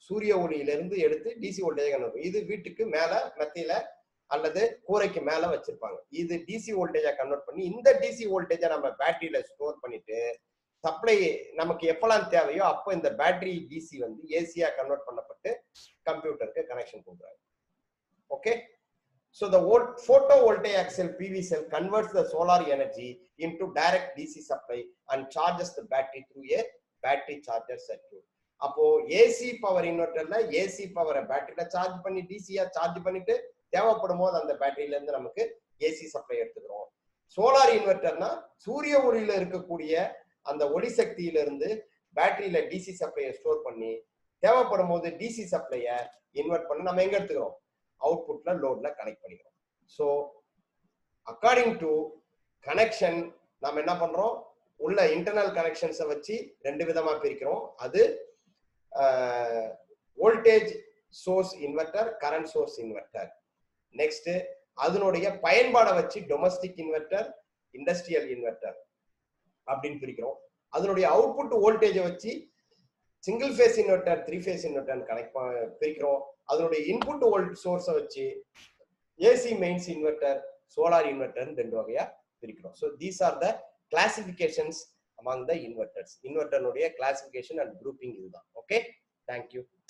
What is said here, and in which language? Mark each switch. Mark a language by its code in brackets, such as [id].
[ta] சூரிய ஒளியில இருந்து எடுத்து டிசி வோல்டேஜா கன்வெர்ட். இது வீட்டுக்கு மேல மெத்தையில அல்லது கூரைக்கு மேல வச்சிருப்பாங்க. இது டிசி வோல்டேஜா கன்வெர்ட் பண்ணி இந்த டிசி வோல்டேஜா நம்ம பேட்டரியில ஸ்டோர் பண்ணிட்டு சப்ளை நமக்கு எப்பெல்லாம் தேவையோ அப்போ இந்த பேட்டரி டிசி வந்து ஏசியா கன்வெர்ட் பண்ணப்பட்டு கம்ப்யூட்டருக்கு கனெக்ஷன் கொடுக்குறாங்க. Okay. [en] So the photovoltaic cell PV cell converts the solar energy into direct DC supply and charges the battery through a battery charger circuit. [ta] அப்போ AC power இன்வெர்டர்ல AC பவரை பேட்டரியில charge பண்ணி டிசியா charge பண்ணிட்டு தேவைப்படும் போது அந்த பேட்டரியில இருந்து நமக்கு ஏசி சப்ளை எடுத்துக்கிறோம். சோலார் இன்வெர்டர்னா சூரிய ஒளியில இருக்கக்கூடிய அந்த ஒளி சக்தியில இருந்து பேட்டரியில டிசி சப்ளையை ஸ்டோர் பண்ணி தேவைப்படும் போது டிசி சப்ளைய இன்வெர்ட் பண்ண நம்ம எங்க எடுத்துக்கிறோம், அவுட்புட்ல லோட்ல கனெக்ட் பண்ணிக்கிறோம். ஸோ அக்கார்டிங் டு கனெக்ஷன் நம்ம என்ன பண்றோம், உள்ள இன்டர்னல் கனெக்ஷன்ஸை வச்சு ரெண்டு விதமா பிரிக்கிறோம். அது voltage source inverter, current source inverter. Next அதனுடைய பயன்பாடை வச்சு டொமஸ்டிக் இன்வெர்டர், இண்டஸ்ட்ரியல் இன்வெர்டர் அப்படின்னு பிரிக்கிறோம். அதனுடைய அவுட்புட் வோல்டேஜை வச்சு single phase inverter, three phase inverter connect பிரிக்கிறோம். அதனுடைய இன்புட் வோல்ட் சோர்ஸை வச்சு AC mains inverter, solar inverter ரெண்டு வகையா பிரிக்கிறோம். [en] So these are the classifications among the inverters. Inverter classification and grouping [ta] இதுதான். [en] Okay, thank you.